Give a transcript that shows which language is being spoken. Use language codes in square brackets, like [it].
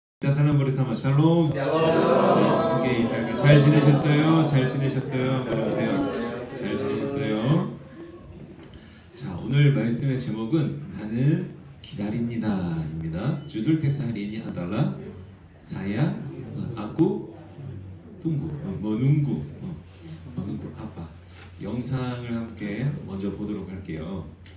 [ko] 사람 bersama 샬롬. 오케이, 잘 지내셨어요? 잘 지내셨어요? 말해보세요. 잘 지내셨어요? 자, 오늘 말씀의 제목은 나는 기다립니다입니다. [id] Judul teks hari ini adalah saya aku tunggu menunggu menunggu apa? [ko] 영상을 함께 먼저 보도록 할게요.